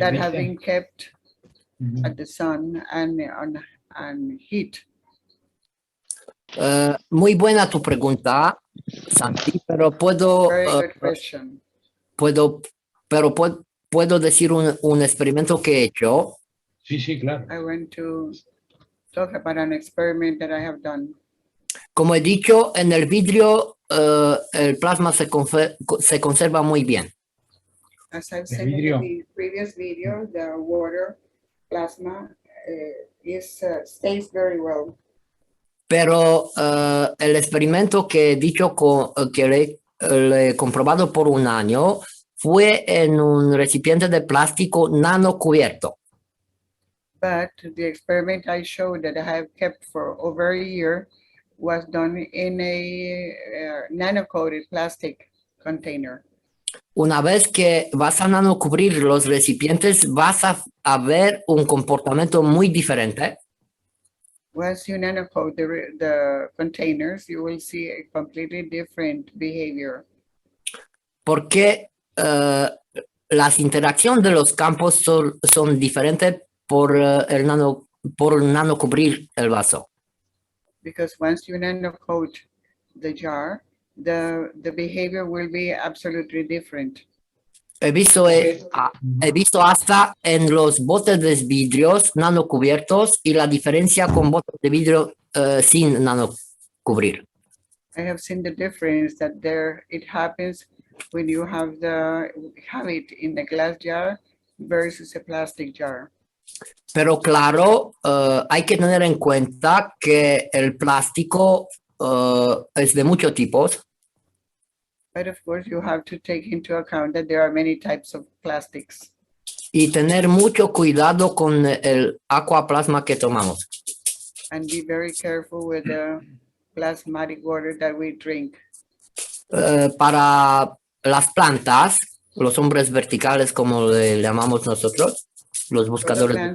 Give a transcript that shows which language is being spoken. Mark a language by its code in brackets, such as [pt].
[en] that [es] ¿viste? [en] have been kept at the sun and heat. [es] Muy buena tu pregunta, Santi, pero puedo decir un experimento que he hecho. Sí, claro. [en] I want to talk about an experiment that I have done. [es] Como he dicho, en el vidrio el plasma se conserva muy bien. [en] As I've said in the previous video, the water plasma stays very well. [es] Pero el experimento que he dicho que le he comprobado por un año fue en un recipiente de plástico nano cubierto. [en] But the experiment I showed that I have kept for over a year was done in a nano-coated plastic container. [es] Una vez que vas a nanocubrir los recipientes, vas a ver un comportamiento muy diferente. [en] Once you nanocoat the containers, you will see a completely different behavior. [es] Porque las interacciones de los campos son diferentes por nanocubrir el vaso. [en] Because once you nanocoat the jar, the behavior will be absolutely different. [es] He visto hasta en los botes de vidrios nanocubiertos y la diferencia con botes de vidrio sin nanocubrir. [en] I have seen the difference that there it happens when you have it in a glass jar versus a plastic jar. [es] Pero claro, hay que tener en cuenta que el plástico es de muchos tipos. [en] But of course, you have to take into account that there are many types of plastics. [es] Y tener mucho cuidado con el aquaplasma que tomamos. [en] And be very careful with the plasmatic water that we drink. [es] Para las plantas, los hombres verticales, como le llamamos nosotros, los buscadores de